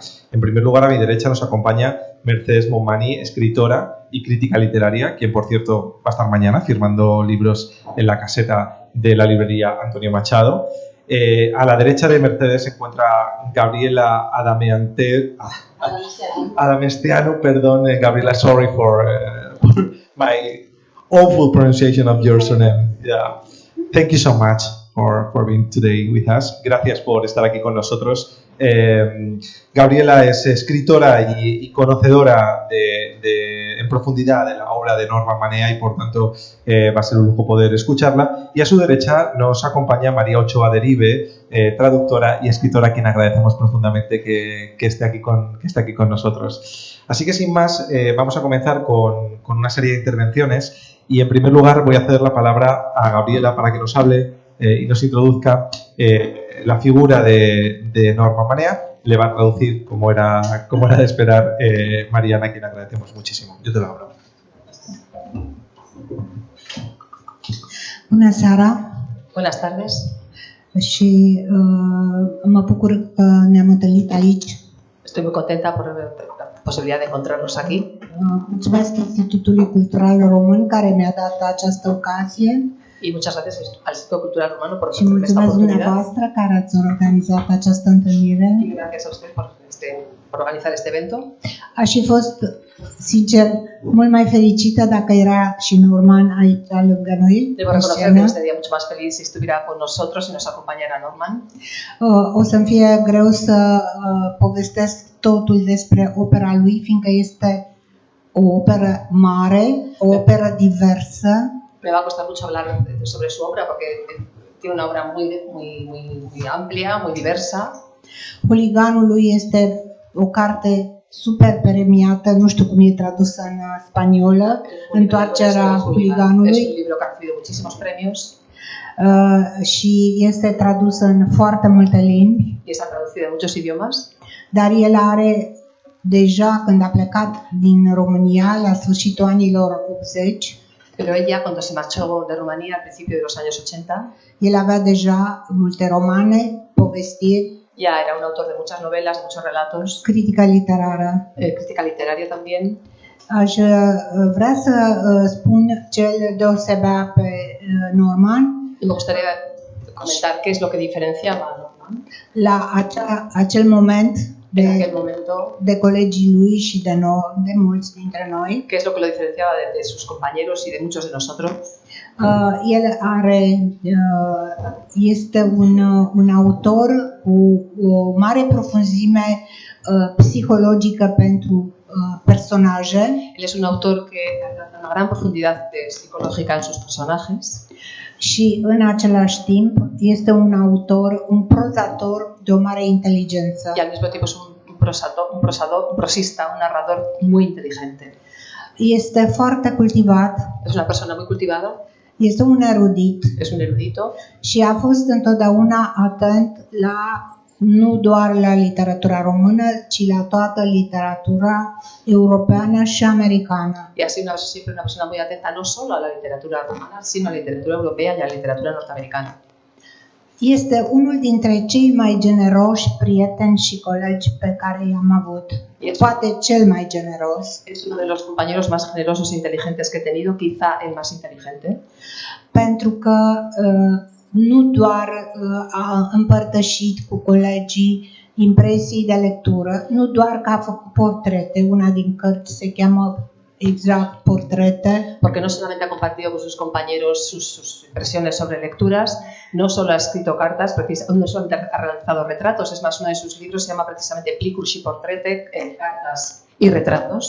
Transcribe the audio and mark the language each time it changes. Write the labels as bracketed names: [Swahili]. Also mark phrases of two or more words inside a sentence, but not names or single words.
[Spanish] En primer lugar, a mi derecha nos acompaña Mercedes Monmany, escritora y crítica literaria, quien, por cierto, va a estar mañana firmando libros en la caseta de la librería Antonio Machado. A la derecha de Mercedes se encuentra Gabriela Adamestiano, Gabriela, [English] sorry for my awful pronunciation of your surname. Yeah. Thank you so much for being today with us. [Spanish] Gracias por estar aquí con nosotros. Gabriela es escritora y conocedora en profundidad de la obra de Norman Manea y por tanto va a ser un lujo poder escucharla. Y a su derecha nos acompaña María Ochoa Derive, traductora y escritora, a quien agradecemos profundamente que esté aquí con nosotros. Así que sin más, vamos a comenzar con una serie de intervenciones y en primer lugar voy a ceder la palabra a Gabriela para que nos hable y nos introduzca la figura de Norman Manea. Le va a traducir, como era de esperar, Mariana, a quien agradecemos muchísimo. Yo te lo abro. [Romanian] Bună seara! [Spanish] Buenas tardes. [Romanian] Și mă bucur că ne-am întâlnit aici. [Spanish] Estoy muy contenta por la posibilidad de encontrarnos aquí. [Romanian] Mulțumesc Institutului Cultural Român care mi-a dat această ocazie. [Spanish] Y muchas gracias al Instituto Cultural Romano por [Romanian] Și [Spanish] ofrecerme esta [Romanian] mulțumesc [Spanish] oportunidad. [Romanian] dumneavoastră care ați organizat această întâlnire. [Spanish] Y gracias a usted por organizar este evento. [Romanian] Aș fi fost, sincer, mult mai fericită dacă era și Norman aici lângă noi. [Spanish] Debo reconocer que estaría mucho más feliz si estuviera con nosotros y nos acompañara Norman. [Romanian] O să-mi fie greu să povestesc totul despre opera lui, fiindcă este o operă mare, o operă diversă. [Spanish] Me va a costar mucho hablar sobre su obra porque tiene una obra muy amplia, muy diversa. [Romanian] Huliganul lui este o carte super premiată, nu știu cum e tradusă în spaniolă, Întoarcerea huliganului. [Spanish] Es un libro que ha recibido muchísimos premios. [Romanian] Și este tradusă în foarte multe limbi. [Spanish] Y está traducido en muchos idiomas. [Romanian] Dar el are deja, când a plecat din România la sfârșitul anilor 80, [Spanish] Pero ella, cuando se marchó de Rumanía al principio de los años 80, [Romanian] el avea deja multe romane, povestiri, [Spanish] ya era un autor de muchas novelas, de muchos relatos, [Romanian] critică literară. [Spanish] crítica literaria también. [Romanian] Aș vrea să spun ce îl deosebea pe Norman. [Spanish] Y me gustaría comentar qué es lo que diferenciaba a Norman [Romanian] La acel moment [Spanish] en aquel momento, [Romanian] de colegii lui și de mulți dintre noi. [Spanish] qué es lo que lo diferenciaba de sus compañeros y de muchos de nosotros. [Romanian] El este un autor cu o mare profunzime psihologică pentru personaje. [Spanish] Él es un autor que tiene una gran profundidad psicológica en sus personajes. [Romanian] Și în același timp este un prozator de o mare inteligență. [Spanish] Y al mismo tiempo es un prosista, un narrador muy inteligente. [Romanian] Este foarte cultivat. [Spanish] Es una persona muy cultivada. [Romanian] Este un erudit. [Spanish] Es un erudito. [Romanian] Și a fost întotdeauna atent nu doar la literatura română, ci la toată literatura europeană și americană. Y ha sido siempre una persona muy atenta no solo a la literatura romana, sino a la literatura europea y a la literatura norteamericana. Este unul dintre cei mai generoși prieteni și colegi pe care i-am avut. Poate cel mai generos. [Spanish] Es uno de los compañeros más generosos e inteligentes que he tenido, quizá el más inteligente. Pentru că nu doar a împărtășit cu colegii impresii de lectură, nu doar că a făcut portrete, una din cărți se cheamă exact portrete. Porque no solamente ha compartido con sus compañeros sus impresiones sobre lecturas, no solo ha escrito cartas, no solamente ha realizado retratos, es más, uno de sus libros se llama precisamente Plicuri și portrete, cartas y retratos.